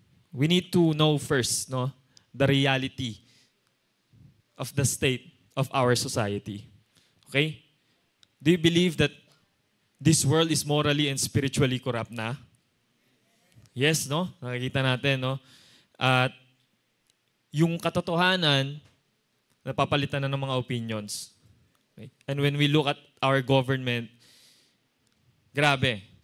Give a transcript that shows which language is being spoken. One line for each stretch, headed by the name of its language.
English: We need to know first, no, the reality of the state of our society. Okay? Do you believe that this world is morally and spiritually corrupt na?
Filipino: Yes, no? Nakikita natin, no? At yung katotohanan, napapalitan na ng mga opinions.
English: Okay? And when we look at our government, grabe.